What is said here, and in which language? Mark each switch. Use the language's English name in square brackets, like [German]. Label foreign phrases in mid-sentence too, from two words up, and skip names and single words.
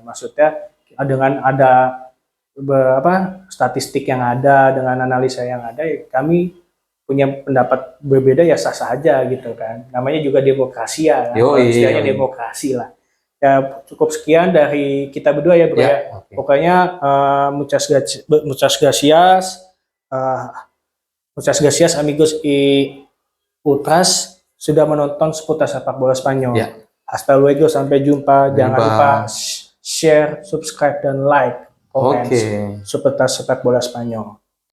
[Indonesian] Maksudnya dengan ada statistik yang ada, dengan analisa yang ada, ya kami punya pendapat berbeda ya sah-sah aja gitu kan. Namanya juga demokrasi ya. Istilahnya demokrasi lah. Ya cukup sekian dari kita berdua ya bro ya. Okay. Pokoknya [Spanish] muchas gracias amigos y ultras [Indonesian] sudah menonton seputar sepak bola Spanyol. [Spanish] Hasta luego, [Indonesian] sampai jumpa. Jangan lupa [English] share, subscribe [Indonesian] dan like komen seputar sepak bola Spanyol.